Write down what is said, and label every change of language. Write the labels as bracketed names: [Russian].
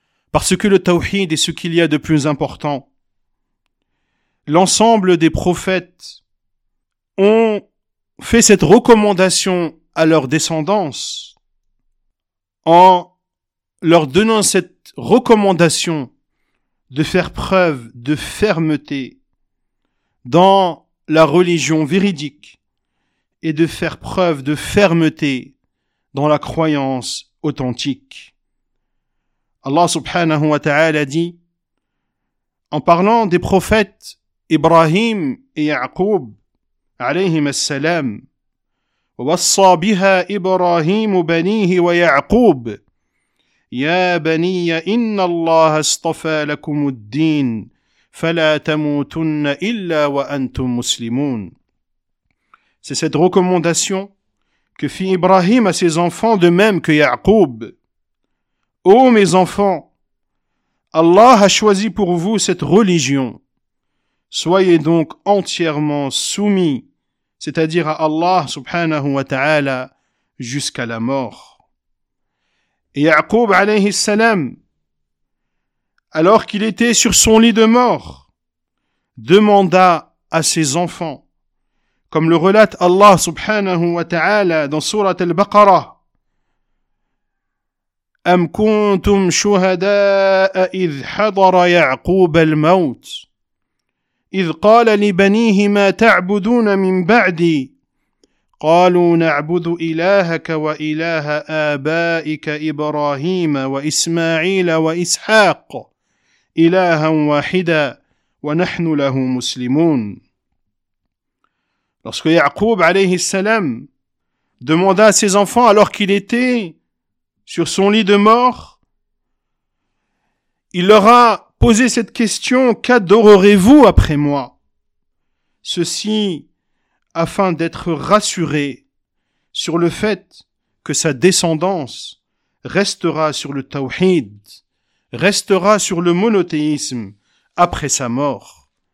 [French] Parce que le tawhid est ce qu'il y a de plus important. L'ensemble des prophètes ont fait cette recommandation à leur descendance en leur donnant cette recommandation de faire preuve de fermeté dans la religion véridique et de faire preuve de fermeté dans la croyance authentique. Allah subhanahu wa ta'ala a dit, en parlant des prophètes Ibrahim et Yaqub, [Arabic] عليهم السلام ووصى بها إبراهيم بنيه ويعقوب يا بني إن الله اصطفى لكم الدين فلا تموتن إلا وأنتم مسلمون. [French] C'est cette recommandation que fit Ibrahim à ses enfants de même que Yaqub. Ô mes enfants, Allah a choisi pour vous cette religion. Soyez donc entièrement soumis, c'est-à-dire à Allah subhanahu wa ta'ala, jusqu'à la mort. Et Yaqub alayhi salam, alors qu'il était sur son lit de mort, demanda à ses enfants, comme le relate Allah subhanahu wa ta'ala dans sourate Al-Baqarah, [Arabic] أم كنتم شهداء إذ حضر يعقوب الموت إذ قال لبنيه ما تعبدون من بعدي قالوا نعبد إلهك وإله آبائك إبراهيم وإسماعيل وإسحاق إلها واحدا ونحن له مسلمون. [French] Lorsque Yaqub alayhi salam demanda à ses enfants alors qu'il était sur son lit de mort, il leur a posé cette question: qu'adorerez-vous après moi? Ceci afin d'être rassuré sur le fait que sa descendance restera sur le tawhid, restera sur le monothéisme après sa mort.